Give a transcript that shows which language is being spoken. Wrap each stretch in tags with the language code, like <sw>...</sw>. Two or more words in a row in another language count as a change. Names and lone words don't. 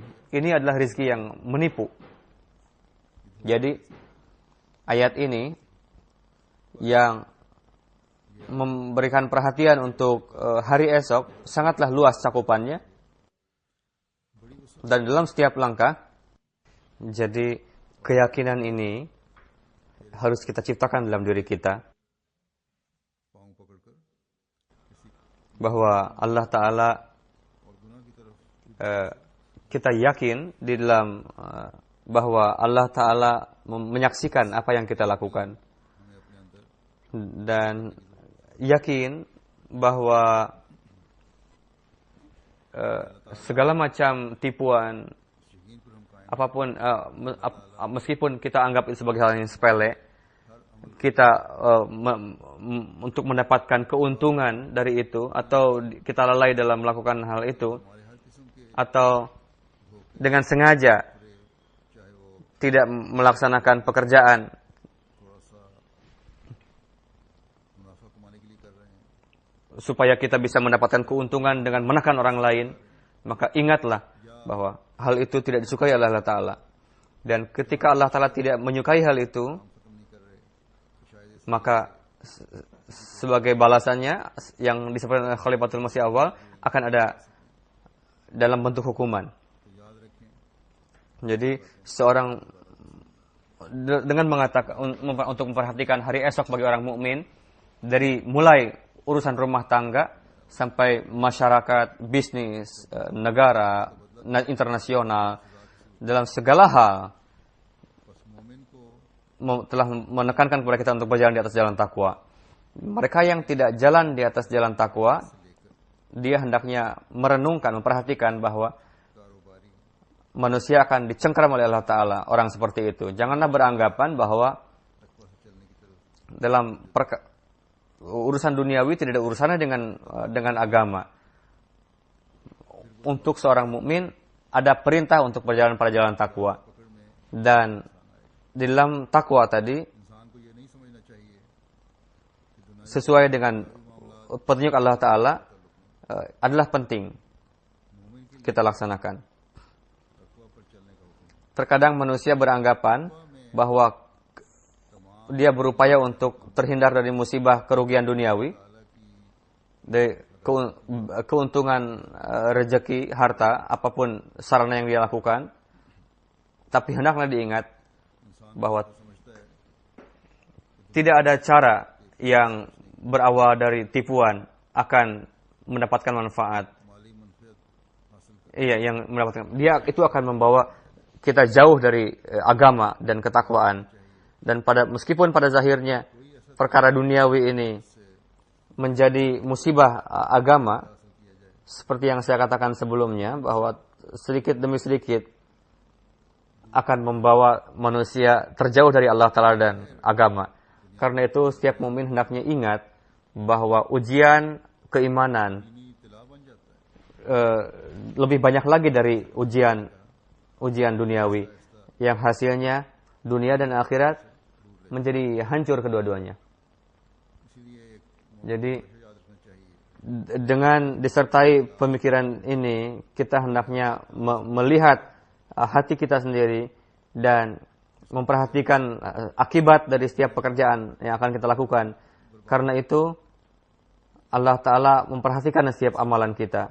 <id>Ini adalah rizki yang menipu. Jadi, ayat ini yang memberikan perhatian untuk hari esok sangatlah luas cakupannya dan dalam setiap langkah. Jadi keyakinan ini harus kita ciptakan dalam diri kita</id> <ur>پاؤں پکڑ کر</ur> <id>bahwa Allah Ta'ala</id> <ur>اور گناہ کی طرف</ur> <id>kita yakin di dalam bahwa Allah Ta'ala menyaksikan apa yang kita lakukan</id> <ur>ہمیں اپنے اندر</ur> <id>dan yakin bahwa segala macam tipuan</id> <ur>یقین پر ہم قائم</ur> <id>apapun meskipun kita anggap itu sebagai hal yang sepele, kita untuk mendapatkan keuntungan dari itu atau kita lalai dalam melakukan hal itu</id> <ur>ہمارے ہر قسم کے</ur> <id>atau dengan sengaja</id> <ur>چاہے وہ</ur> <id>tidak melaksanakan pekerjaan</id> <ur>تھوڑا سا منافع کمانے کے لیے کر رہے ہیں</ur> <id>supaya kita bisa mendapatkan keuntungan dengan menekan orang lain, maka ingatlah bahwa hal itu tidak disukai oleh Allah Ta'ala. Dan ketika Allah Ta'ala tidak menyukai hal itu,</id> <ur>ختم نہیں کر رہے تو شاید اس</ur> <id>maka sebagai balasannya yang disebutkan oleh Khalifatul Masih Awal akan ada dalam bentuk hukuman.</id> <ur>تو یاد رکھیں</ur> <id>Jadi seorang dengan mengatakan untuk memperhatikan hari esok bagi orang mukmin dari mulai urusan rumah tangga sampai masyarakat, bisnis, negara, internasional, dalam segala hal</id> <ur>بس مومن کو</ur> <id>telah menekankan kepada kita untuk berjalan di atas jalan takwa. Mereka yang tidak jalan di atas jalan takwa, dia hendaknya merenungkan, memperhatikan bahwa</id> <ur>कारोबारी</ur> <id>manusia akan dicengkram oleh Allah Ta'ala, orang seperti itu. Janganlah beranggapan bahwa</id> <ur>تقویٰ سے چلنے کی طرف</ur> <id>dalam urusan duniawi tidak ada urusannya dengan agama. Untuk seorang mukmin ada perintah untuk berjalan pada jalan takwa.</id> <ur>پکڑ میں</ur> <id>Dan di dalam takwa tadi</id> <ur>انسان کو یہ نہیں سمجھنا چاہیے کہ دنیا</ur> <id>sesuai dengan petunjuk Allah Ta'ala adalah penting</id> <ur>مومن کے لیے</ur> <id>kita laksanakan.</id> <ur>تقویٰ پر چلنے کا حکم ہے.</ur> <id>Terkadang manusia beranggapan bahwa dia berupaya untuk terhindar dari musibah kerugian duniawi, dari keuntungan rezeki, harta, apapun sarana yang dia lakukan. Tapi hendaklah diingat bahwa</id> <ur>سمجھتا ہے</ur> <id>tidak ada cara yang berawal dari tipuan akan mendapatkan manfaat.</id> <ur>مالی منفعت حاصل کر</ur> <id>Iya, yang mendapatkan. Dia itu akan membawa kita jauh dari agama dan ketakwaan. Dan meskipun pada zahirnya perkara duniawi ini menjadi musibah agama, seperti yang saya katakan sebelumnya, bahwa sedikit demi sedikit akan membawa manusia terjauh dari Allah Ta'ala dan agama. Karena itu setiap mukmin hendaknya ingat bahwa ujian keimanan</id> <ur>دینی تلا بن جاتا ہے</ur> <id>lebih banyak lagi dari ujian duniawi yang hasilnya dunia dan akhirat menjadi hancur kedua-duanya.</id> <ur>اسی لیے ایک</ur> <id>Jadi</id> <ur>یاد رکھنا چاہیے</ur> <id>dengan disertai pemikiran ini kita hendaknya melihat hati kita sendiri dan memperhatikan akibat dari setiap pekerjaan yang akan kita lakukan. Karena itu Allah Ta'ala memperhatikan setiap amalan kita.</id>